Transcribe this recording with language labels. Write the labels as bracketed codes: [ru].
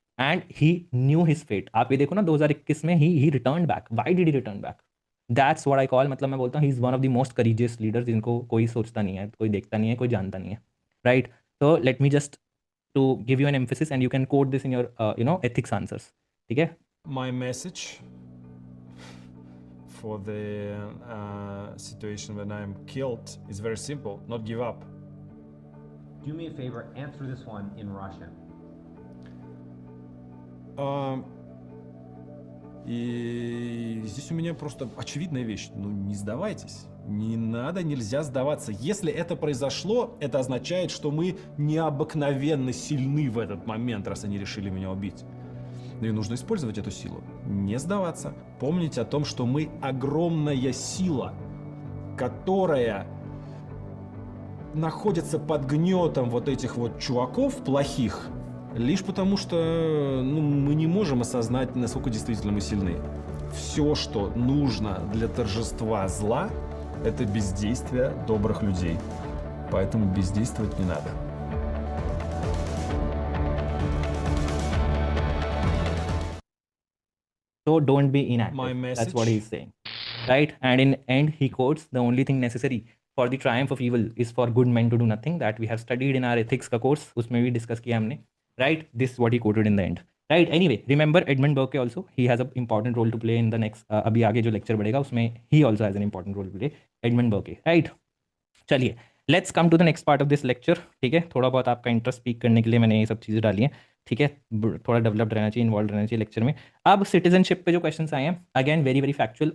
[en] and he knew his fate, [hi] आप ये देखो ना 2021 में ही return back, [en] why did he return back, that's what I call, [hi] मतलब मैं बोलता हूँ [en] he is one of the most courageous leaders, [hi] जिनको कोई सोचता नहीं है, कोई देखता नहीं है, कोई जानता नहीं है, [en] Right. तो let me just to give you an emphasis and you can quote this in your ethics answers, ठीक है। My message for the situation when I'm killed is very simple: not give up. Do me a favor, answer this one in Russian. [ru] И здесь у меня просто очевидная вещь. Ну, не сдавайтесь. Не надо, нельзя сдаваться. Если это произошло, это означает, что мы необыкновенно сильны в этот момент, раз они решили меня убить. Ну и нужно использовать эту силу. Не сдаваться. Помнить о том, что мы огромная сила, которая находится под гнетом вот этих вот чуваков плохих, лишь потому что мы не можем осознать, насколько действительно мы сильны. Все, что нужно для торжества зла, это бездействие добрых людей. Поэтому бездействовать не надо. [en] So don't be inactive. My That's what message- he's saying, right? And in end, he quotes, "The only thing necessary for the triumph of evil is for good men to do nothing." That we have studied in our ethics [hi] का course, उसमें भी discuss किया हमने, [en] right? This is what he quoted in the end, right. Anyway remember Edmund Burke also, he has a important role to play in the next, [hi] अभी आगे जो lecture बढ़ेगा उसमें [en] He also has an important role to play, Edmund Burke, right. चलिए let's come to the next part of this lecture. [hi] ठीक है, थोड़ा बहुत आपका इंटरेस्ट पीक करने के लिए मैंने ये सब चीज़ें डाली हैं। ठीक है, थोड़ा डेवलप्ड रहना चाहिए, इन्वॉल्व रहना चाहिए लेक्चर में। अब सिटीजनशिप पे जो क्वेश्चंस आए हैं, [en] Again very very factual.